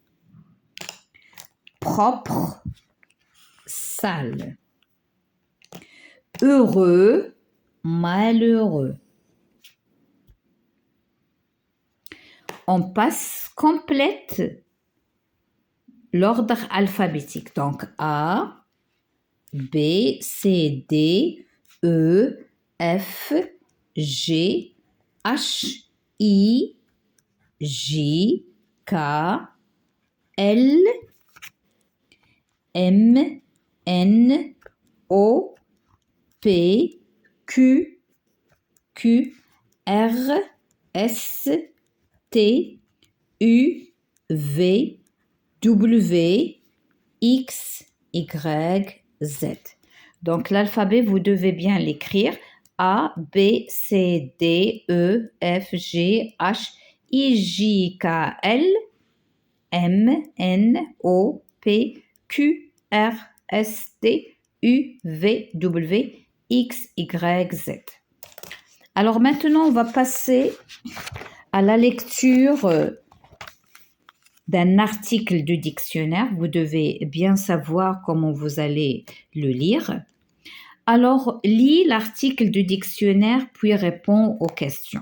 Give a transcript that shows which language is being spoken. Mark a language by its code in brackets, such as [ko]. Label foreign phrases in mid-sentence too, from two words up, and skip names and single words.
[fr] Propre, sale. Heureux, malheureux. On passe complète l'ordre alphabétique. Donc A, B, C, D, E, F, G, H, I, J, K, L, M, N, O, P, Q, R, S, T, U, V, W, X, Y, Z. Donc l'alphabet, vous devez bien l'écrire A, B, C, D, E, F, G, H, I, J, K, L, M, N, O, P, Q, R, S, T, U, V, W, X, Y, Z. Alors maintenant, on va passer à la lecture d'un article du dictionnaire. Vous devez bien savoir comment vous allez le lire. Alors, lis l'article du dictionnaire, puis réponds aux questions.